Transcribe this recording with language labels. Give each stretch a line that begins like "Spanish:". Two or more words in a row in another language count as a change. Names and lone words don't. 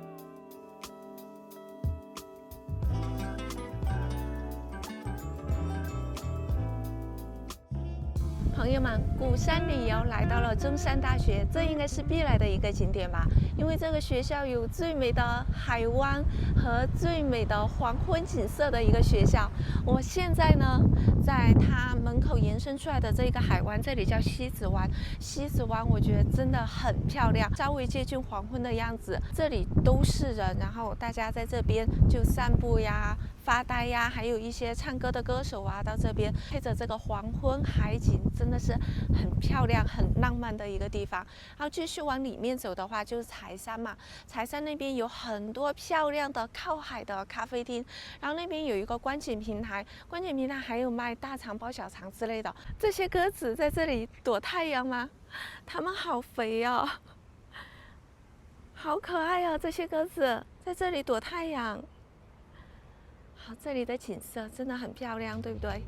Chinese: 朋友們，鼓山旅遊來到了中山大學，這應該是必來的一個景點吧？因為這個學校有最美的海灣和最美的黃昏景色的一個學校。我現在呢，在它門口延伸出來的這個海灣，這裡叫西子灣。西子灣我覺得真的很漂亮，稍微接近黃昏的樣子。這裡都是人，然後大家在這邊就散步呀、發呆呀，還有一些唱歌的歌手啊，到這邊配着這個黄昏海景，真的是很漂亮、很浪漫的一個地方。然後繼續往裡面走的話，就是柴山嘛。柴山那邊有很多漂亮的靠海的咖啡廳，然後那邊有一個觀景平台，觀景平台還有賣大腸包小腸之類的。這些鴿子在這裡躲太陽嗎？它們好肥哦，好可愛哦！這些鴿子在這裡躲太陽。好，這裡的景色真的很漂亮，對不對？